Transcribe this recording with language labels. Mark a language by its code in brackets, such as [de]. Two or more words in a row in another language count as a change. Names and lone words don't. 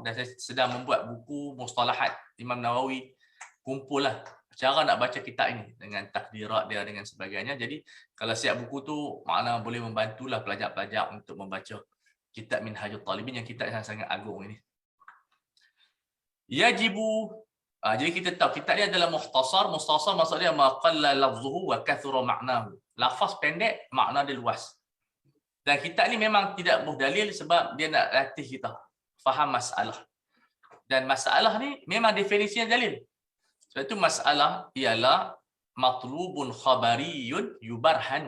[ms] Dan saya sedang membuat buku mustalahat Imam Nawawi, kumpullah cara nak baca kitab ini dengan takdirat dia dengan sebagainya. Jadi kalau siap buku tu, makna boleh membantulah pelajar-pelajar untuk membaca kitab Minhajul Talibin, yang kitab yang sangat agung ini. Yajibu, jadi kita tahu kitab ni adalah mukhtasar. Mukhtasar maksudnya [ar] ما قل لفظه وكثر معناه. [ms] Lafaz pendek, makna dia luas. Dan kitab ni memang tidak muhdalil sebab dia nak latih kita faham masalah. Dan masalah ni memang definisinya dalil. Sebab itu masalah ialah [ar] مطلوب خبري يبرهن.